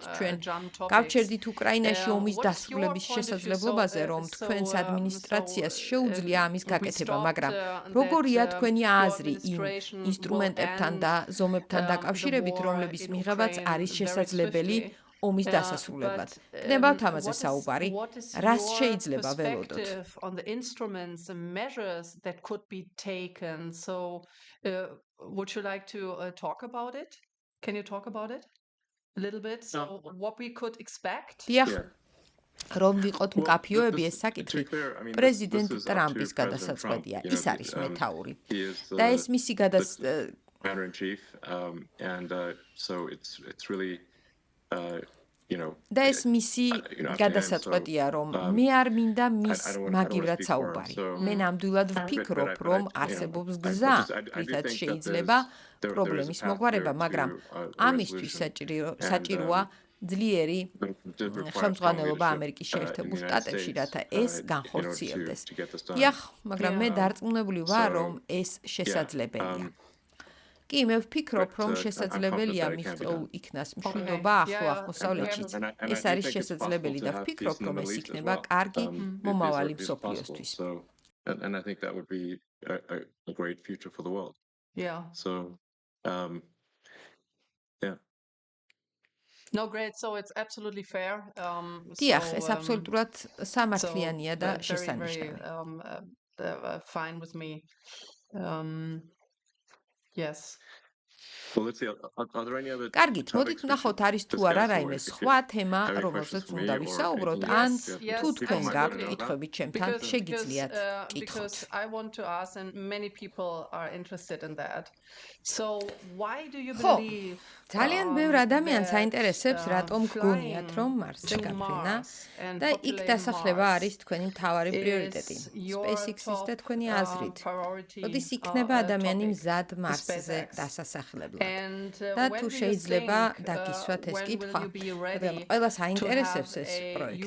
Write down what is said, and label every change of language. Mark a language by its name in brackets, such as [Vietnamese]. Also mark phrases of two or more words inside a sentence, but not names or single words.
[Georgian] ჩვენ გავჩერდით უკრაინაში ომის დასრულების შესაძლებლობაზე, რომ თქვენს ადმინისტრაციას შეუძლია ამის გაკეთება, მაგრამ როგორია თქვენი აზრი იმ ინსტრუმენტებთან და ზომებთან დაკავშირებით, რომლების მიღებაც არის შესაძლებელი ომის დასასრულებლად. გნებავთ ამაზე საუბარი, რას შეიძლება ველოდოთ? [English] Would you like to talk about it? Can you talk about it a little bit? So what we could expect? [Georgian] დიახ, რომ ვიყოთ მკაფიოები ეს საკითხი პრეზიდენტ ტრამპის გადასაწყვეტია. ის არის მეთაური. და ეს მისი [English] Commander-in-Chief, and so it's really [Georgian] და ეს მისი გადასაწყვეტია, რომ მე არ მინდა მის მაგივრად საუბარი. მე ნამდვილად ვფიქრობ, რომ არსებობს გზა, რითაც შეიძლება პრობლემის მოგვარება, მაგრამ ამისთვის საჭიროა ძლიერი ხელმძღვანელობა ამერიკის შეერთებულ შტატებში, რათა ეს განხორციელდეს. დიახ, მაგრამ მე დარწმუნებული ვარ, რომ ეს შესაძლებელია. კი, მე ვფიქრობ, რომ შესაძლებელია მიღწეულ იქნას მშვიდობა ახლო აღმოსავლეთშიც. ეს არის შესაძლებელი და ვფიქრობ, რომ ეს იქნება კარგი მომავალი მსოფლიოსთვის. [English] And I think that would be a great future for the world. Yeah. So, yeah. No, great. So it's absolutely fair. [Georgian] დიახ, ეს აბსოლუტურად სამართლიანია და შესანიშნავი. [English] Fine with me. Yes. Well, let's see. Are there any other [Georgian] კარგით, მოდით ვნახოთ, არის თუ არა რაიმე სხვა თემა, რომელზეც უნდა ვისაუბროთ, ან თუ თქვენ გაქვთ კითხვები ჩემთან, შეგიძლიათ კითხოთ. [English] I want to ask, and many people are interested in that. So, why do you believe? [Georgian] ძალიან ბევრ ადამიანს აინტერესებს, რატომ გგონიათ, რომ მარსზე გაფრენა და იქ დასახლება არის თქვენი მთავარი პრიორიტეტი. SpaceX-ის და თქვენი აზრით. როდის იქნება ადამიანი მზად მარსზე დასასახლებლად? და თუ შეიძლება დაგისვათ ეს კითხვა, რადგან ყველას აინტერესებს ეს პროექტი.